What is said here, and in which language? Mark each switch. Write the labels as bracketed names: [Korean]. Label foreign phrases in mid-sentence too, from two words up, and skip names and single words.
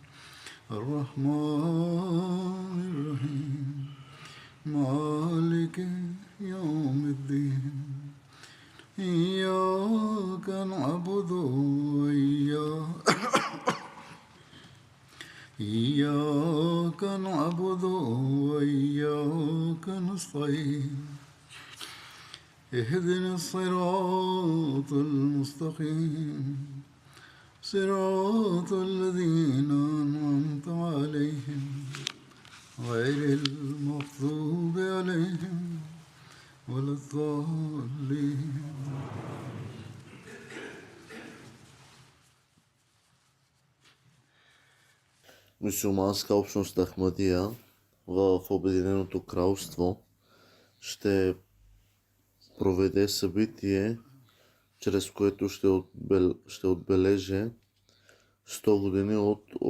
[Arabic] الرحمن الرحيم مالك يوم الدين إياك نعبد إياك نعبد وإياك نستعين اهدنا الصراط المستقيم صراط الذين أنعمت عليهم غير المغضوب عليهم ولا الضالين. [Bulgarian] Мюсюлманска общност Ахмадия в Обединеното кралство ще проведе събитие, чрез което ще отбележи 100 години от